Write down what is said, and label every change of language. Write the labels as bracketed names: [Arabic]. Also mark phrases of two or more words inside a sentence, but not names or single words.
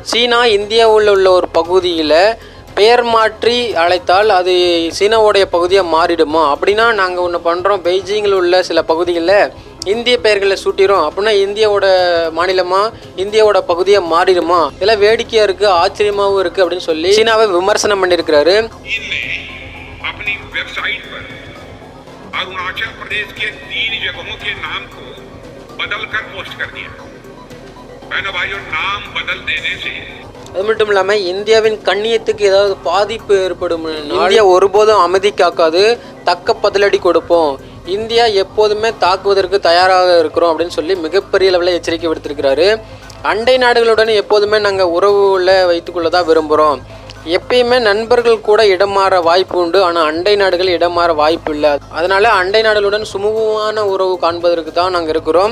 [Tamil] சீனா இந்தியாவில் உள்ள ஒரு பகுதியில் பெயர் மாற்றி அழைத்தால் அது சீனாவுடைய பகுதியாக மாறிடுமா, அப்படின்னா நாங்கள் ஒன்று பண்ணுறோம், பெய்ஜிங்கில் உள்ள சில பகுதிகளில் இந்திய பெயர்களை சூட்டிடும் அப்படின்னா இந்தியாவோட மாநிலமா இந்தியாவோட பகுதியா மாறிடுமா, இதெல்லாம் வேடிக்கையா இருக்கு, ஆச்சரியமாவும் இருக்கு அப்படின்னு சொல்லி சீனாவை விமர்சனம் பண்ணியிருக்கிறாரு. [Hindi] अरुणाचल प्रदेश के 3 जगहों के नाम को बदलकर पोस्ट कर दिया। बहनों भाइयों, नाम बदल देने से [Tamil] அது மட்டும் இல்லாமல் இந்தியாவின் கண்ணியத்துக்கு ஏதாவது பாதிப்பு ஏற்படும், இந்தியா ஒருபோதும் அமைதி காக்காது, தக்க பதிலடி கொடுப்போம், இந்தியா எப்போதுமே தாக்குவதற்கு தயாராக இருக்கிறோம் அப்படின்னு சொல்லி மிகப்பெரிய அளவில் எச்சரிக்கை விடுத்திருக்கிறாரு. அண்டை நாடுகளுடன் எப்போதுமே நாங்கள் உறவுல வைத்துக்கொள்ளதான் விரும்புகிறோம், எப்பயுமே நண்பர்கள் கூட இடமாற வாய்ப்பு உண்டு, ஆனால் அண்டை நாடுகள் இடமாற வாய்ப்பு இல்லை, அதனால அண்டை நாடுகளுடன் சுமூகமான உறவு காண்பதற்கு தான் நாங்கள் இருக்கிறோம்.